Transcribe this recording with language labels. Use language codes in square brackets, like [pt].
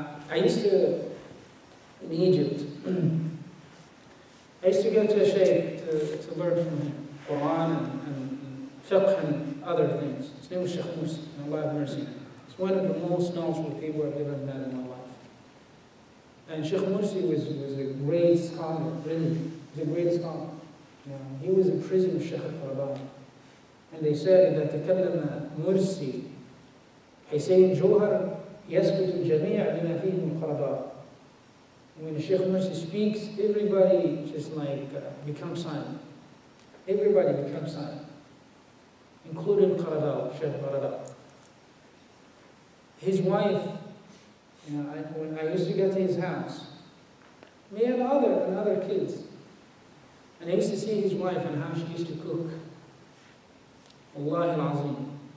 [en] I used to, in Egypt, I used to go to a shaykh to learn from him, Quran and fiqh and other things. His name was Sheikh Mursi, and Allah have mercy. He's one of the most knowledgeable people I've ever met in my life. And Sheikh Mursi was a great scholar, really. He was a great scholar. He was in prison with Sheikh al-Qaradawi. And they said that [ar] تكلم مرسي حسين جوهر يسكت الجميع بما فيهم القرضاء. [en] When the Sheikh Mursi speaks, everybody just becomes silent. Everybody becomes silent, including Qaradawi, Sheikh Qaradawi. His wife, when I used to go to his house, me and other kids, and I used to see his wife and how she used to cook. [ar] Wallahi al-Azim.